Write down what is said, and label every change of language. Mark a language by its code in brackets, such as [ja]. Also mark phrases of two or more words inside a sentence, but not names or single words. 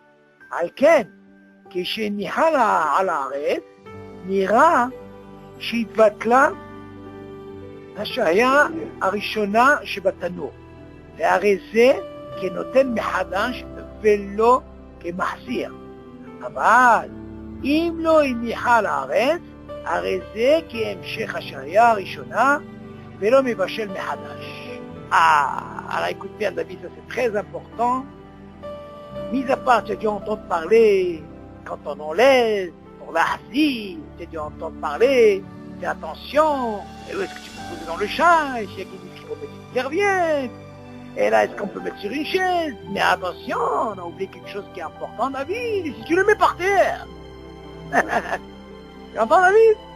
[he] על כן, כשניחה על הארץ, נראה שהתבטלה השהיה הראשונה שבתנור, והרי זה כנותן מחדש ולא כמחזיר. אבל אם לא הניחה לארץ, הרי זה כהמשך השעיה הראשונה ולא מבשל מחדש. [fr] Alors écoute bien David, ça c'est très important. Mis à part, tu as dû entendre parler quand on enlève pour la hasi, tu as dû entendre parler, fais attention, et où est-ce que tu peux poser dans le chat, il y a qui dit qu'il faut mettre une serviette, et là est-ce qu'on peut mettre sur une chaise, mais attention, on a oublié quelque chose qui est important David, et si tu le mets par terre, tu entends David?